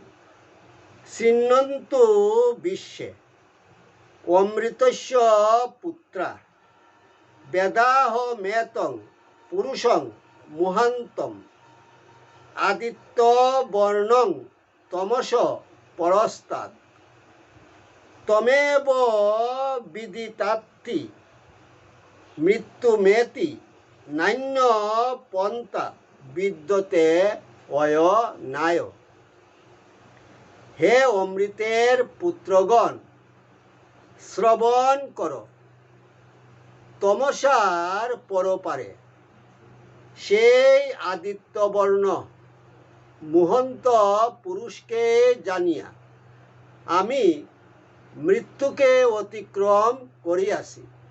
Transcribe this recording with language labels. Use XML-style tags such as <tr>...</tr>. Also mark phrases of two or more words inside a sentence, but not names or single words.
<sa>শৃণ্বন্তু বিশ্বে অমৃতস্য পুত্রা বেদাহ মেতং পুরুষং মুহান্তম আদিত্য বর্ণং তমস পরস্তাৎ তমেব বিদিতাত্তি মৃত্যুমেতি নান্য পন্থা বিদ্যতে অয় নায়।</sa> <bn>হে অমৃতের পুত্রগণ, শ্রবণ করো। তমসার পরপারে সেই আদিত্যবর্ণ মুহন্ত পুরুষকে জানিয়া আমি মৃত্যুকে অতিক্রম করিয়াছি।</bn>